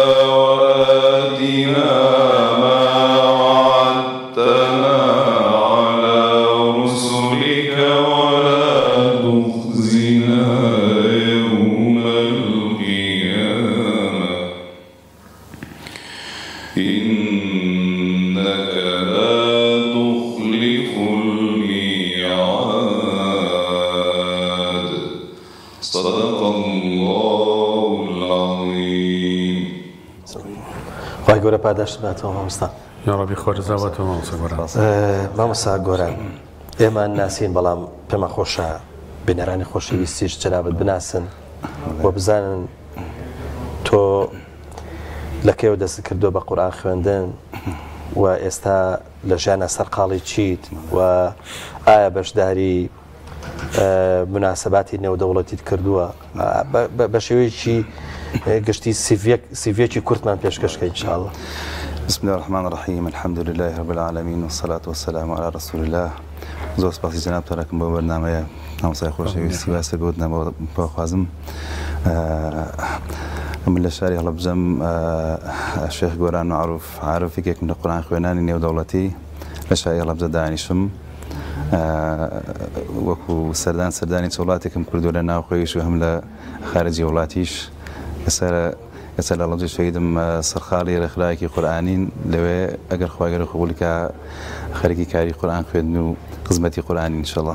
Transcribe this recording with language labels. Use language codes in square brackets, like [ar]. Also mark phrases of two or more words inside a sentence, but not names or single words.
[ar] وآتنا ما وعدتنا على رسلك ولا تخزنا يوم القيامة إنك لا تخلف الميعاد صدق الله العظيم. [ckb] خواهی گەورە پاداشت باتەوە مامۆستا. یا ڕەبی خۆرزاوەتەوە مامۆستا گۆران. مامۆستا گۆران ئێمە ناسین بەڵام پێمان خۆشە بینەرانی خۆشەویستیش جەنابەت بناسن و بزانن تۆ لە کێوە دەست کردو بە قورئان خوێندن و ئێستا لە ژیانە سەرقاڵی چیت و ئایا بەشداری مناسباتی نێودەوڵەتیت کردووە بە شێوەیەکی گشتی سیڤیەکی کورتمان پێشکەشکە ئینشاءالله. [ar] بسم الله الرحمن الرحيم الحمد لله رب العالمين والصلاة والسلام على رسول الله. [ckb] زۆر سپاسی جەنابتانەکەم بۆ بەرنامەیە هاوسای خۆشەویستی واسە گوتنە بۆ خوازم من لە شاری هەڵەبجەم شێخ گۆران معروف عارفێکێکم لە قورئان خوێنانی نێودەوڵەتی لە شاری هەڵەبجە دانیشم وەکو سەردانی چ وڵاتێکم کردووە لە ناوخۆیش و هەم لە خارجی وڵاتیش ئێستا لە هەڵەبجە شەهیدم سەرخاڵی ڕێکخراوێکی قورئانین لەوێ ئەگەر خوا گەورە قبوڵی کا خەریکی کاری قورئان خوێندن و خزمەتی قورئانی ئینشاءالله.